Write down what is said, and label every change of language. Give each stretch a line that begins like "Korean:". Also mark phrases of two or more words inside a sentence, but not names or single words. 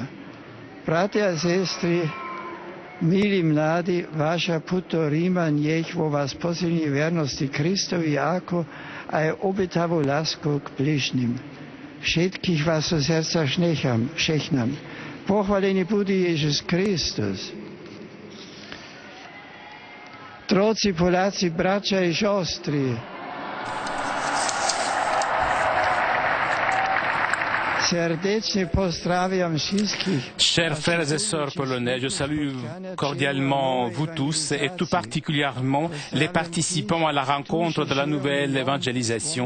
Slovak: Bratia a sestry, milí mladí, vaša puto Ríma nech vo vás posilní vernosti Kristovi ako aj obetavú lásku k bližným. Všetkých vás zo srdca šechnam. Pochválený bude Ježiš Kristus.
Polish: Drodzy Polacy, bracia i siostry,
French: chers frères et sœurs polonais, je salue cordialement vous tous et tout particulièrement les participants à la rencontre de la nouvelle évangélisation.